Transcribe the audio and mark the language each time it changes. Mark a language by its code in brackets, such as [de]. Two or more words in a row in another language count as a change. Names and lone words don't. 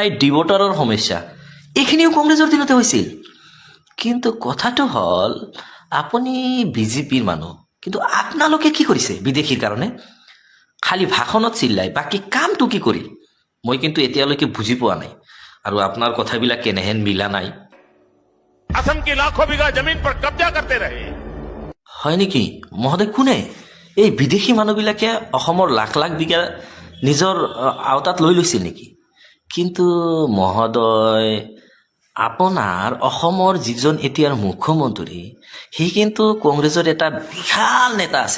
[as] ডিভোটাৰৰ সমস্যা, এইখিনিও কংগ্ৰেছৰ দিনতে হৈছিল। কিন্তু কথাটো হ'ল আপুনি বিজেপিৰ মানুহ, কিন্তু আপোনালোকে কি কৰিছে বিদেশীৰ কাৰণে? খালি ভাষণত চিল্লাই, বাকী কামটো কি কৰিল? মই কিন্তু এতিয়ালৈকে বুজি পোৱা নাই, আৰু আপোনাৰ কথাবিলাক কেনেহেন মিলা নাই। [hi] असम की लाखों बीघा जमीन पर कब्जा करते रहे। [as] হয় নেকি মহোদয়? কোনে? এই বিদেশী মানুহবিলাকে অসমৰ লাখ লাখ বিঘা নিজৰ আওতাত লৈ লৈছিল নেকি? কিন্তু মহোদয়, আপোনাৰ অসমৰ যিজন এতিয়াৰ মুখ্যমন্ত্ৰী, সি কিন্তু কংগ্ৰেছৰ এটা বিশাল নেতা আছিল।